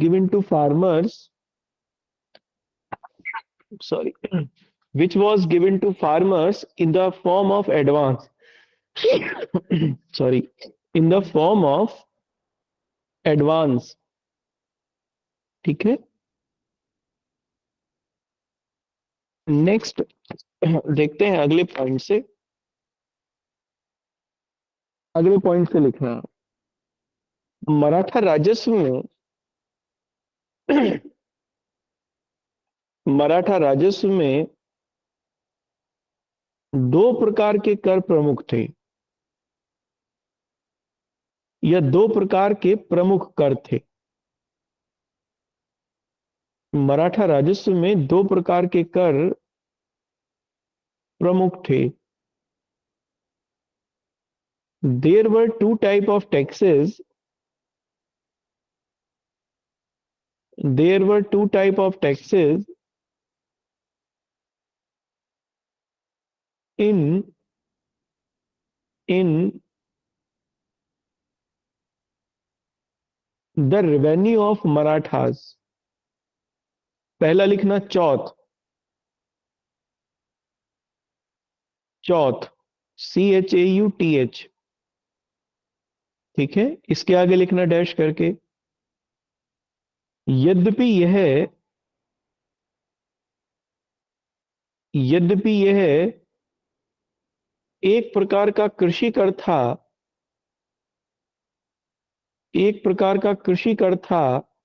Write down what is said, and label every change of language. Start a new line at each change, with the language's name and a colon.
English: to farmers, sorry, which was given to farmers in the form of advance, sorry, in the form of advance।
Hindi: ठीक है, next देखते हैं अगले point से। अगले पॉइंट से लिखना, मराठा राजस्व में मराठा राजस्व में दो प्रकार के कर प्रमुख थे, या दो प्रकार के प्रमुख कर थे। मराठा राजस्व में दो प्रकार के कर प्रमुख थे।
English: There were two type of taxes. There were two type of taxes in the revenue of Marathas।
Hindi: पहला लिखना चौथ, चौथ, CHAUTH। ठीक है, इसके आगे लिखना डैश करके, यद्यपि यह यद्यपि यह एक प्रकार का कृषि कर था, एक प्रकार का कृषि कर था,